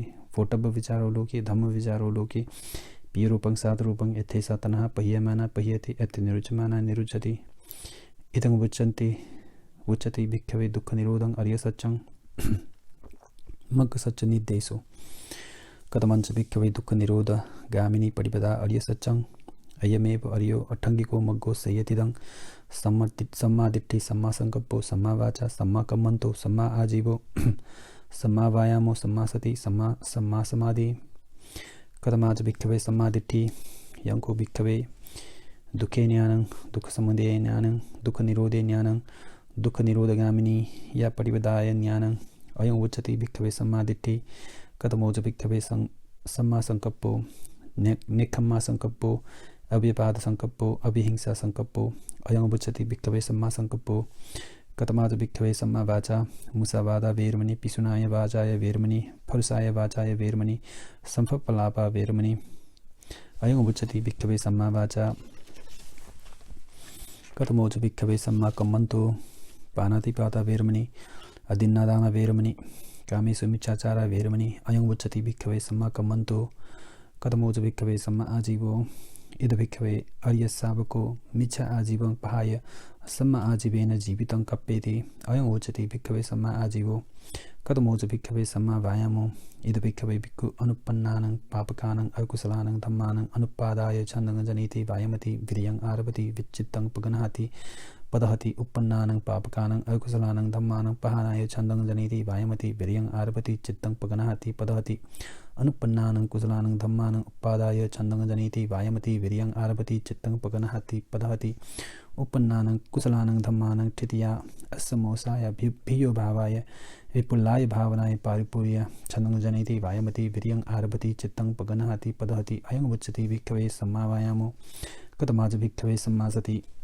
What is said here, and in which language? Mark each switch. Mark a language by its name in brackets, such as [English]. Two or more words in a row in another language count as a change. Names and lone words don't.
[Pali] फोटब्ब विचारो लोके धम्म विचारो लोके पियरूपं सातरूपं एतेषा तन्हा पह्यमाना पह्यति एत निरुच्यमाना निरुच्यति इदं उच्यते भिक्खवे दुःख निरोधं अर्य सत्यं मग्ग सच्च निर्देशो कथमंच भिक्खवे दुःख निरोध गामिनी पटिपदा अर्य सत्यं अयमेव अर्यो अठंगिको मग्गो संयतिदं सम्मा दिट्ठि सम्मा संकप्पो सम्मा वाचा सम्मा कम्मन्तो सम्मा आजीवो सम्मा वायामो सम्मा सति सम्मा समाधि कथमाच भिक्खवे सम्मा दिट्ठि यंको भिक्खवे दुखे ज्ञानं दुख समुदये ज्ञानं दुख निरोधे ज्ञानं दुख निरोधगामिनी या पटिपदाय ज्ञानं अयं उच्यते भिक्खवे सम्मा दिट्ठि कथमोच भिक्खवे सम्मा संकप्पो नेक्खम्मा संकप्पो अव्यपाद संकप्पो अभिहिंसा संकप्पो अयं उच्यते भिक्खवे सम्मा संकप्पो कथमाच भिक्खवे सम्मा वाचा मुसावादा वेरमणि पिशुनाय वाचाय वेरमणि फरुसाय वाचाय वेरमणि संफप्पलापा वेरमणि अयं उच्यते भिक्खवे सम्मा वाचा कथमोच भिक्खवे सम्मा कम्मन्तो पानातिपाता वेरमणि अदिन्नादान वेरमणि कामेषु मिच्छाचारा वेरमणि अयं उच्यते भिक्खवे सम्मा कम्मन्तो कथमोच भिक्खवे सम्मा आजीवो इद भिक्खवे अर्य शावको मिच्छा आजीवं पहाय सम्मा आजीवेन जीवितं कप्पेति अयं उच्यते भिक्खवे सम्मा आजीवो कथमोच भिक्खवे सम्मा वायामो इद भिक्खवे भिक्खु अनुपन्नानं पापकानं अकुशलानं धम्मानं अनुपादाय छन्दं जनीति वायमति वीर्यं आरभति विच्चित्तं पगनहति पदहति उपन्नानं पापकानं अकुशलानं धम्मानं पहानाय छन्दं जनीति वायमति वीर्यं आरभति चित्तं पगनहति पदहति अनुपन्नानं कुशलानं धम्मानं उपादाय छन्दं जनीति वायमति वीर्यं आरभति चित्तं पगनहति पदहति उपन्नानं कुशलानं धम्मानं ठितिया असमोसाय भियो भावाय विपुलाय भावनाय पारिपूर्य छन्दं जनीति वायमति वीर्यं आरभति चित्तं पगनहति पदहति अयं उच्यते भिक्खवे सम्मावायामो कतमाज भिक्खवे सम्मासति